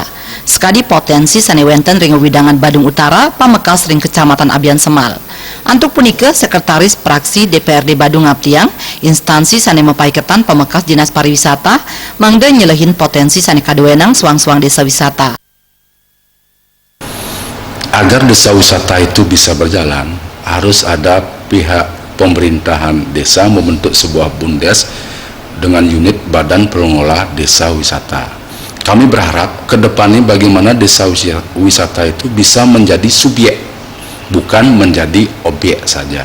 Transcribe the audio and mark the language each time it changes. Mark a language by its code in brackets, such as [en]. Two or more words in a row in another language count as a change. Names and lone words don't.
[ban] Sekadi potensi sane wenten ring widangan Badung Utara pamekas ring kecamatan Abian Semal. Antuk punika sekretaris praksi DPRD Badung Ngaptiang instansi sane mepaiketan pemekas dinas pariwisata mangde nyelehin potensi sane kaduenang suang-suang desa wisata. [id] Agar desa wisata itu bisa berjalan, harus ada pihak pemerintahan desa membentuk sebuah BUMDes dengan unit Badan Pengelola Desa Wisata. Kami berharap ke depannya bagaimana desa wisata itu bisa menjadi subjek, bukan menjadi objek saja.